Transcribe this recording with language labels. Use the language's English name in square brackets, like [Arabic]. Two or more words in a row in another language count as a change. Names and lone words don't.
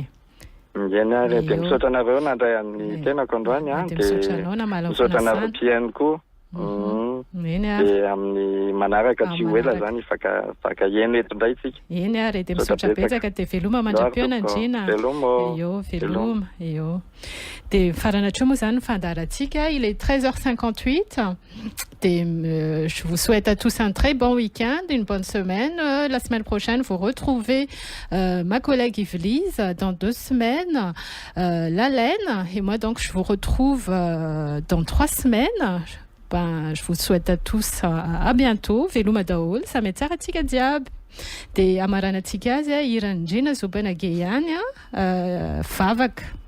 [Malagasy] Eny ary de misaotra anareo nandray amin'ny tenako androany de misaotra anareo piaino koa. De amin'ny manaraka tsy ho ela zany faka eny eto ndray tsika. Eny ary de misaotra betsaka de veloma mandra-piona Ndrina. Veloma. De faranatra moa zany fandaharantsika [French] il est 13h58 de je vous souhaite à tous un très bon week-end, une bonne semaine. La semaine prochaine vous retrouvez ma collègue Yvelise dans 2 semaines, la Laine et moi donc je vous retrouve dans 3 semaines. Je vous souhaite à tous à bientôt. [Malagasy] Veloma daholo, samy tsara tsika jiaby. De amaranatsika azy hiran'ny Ndrina Zopanage ihany vavaka.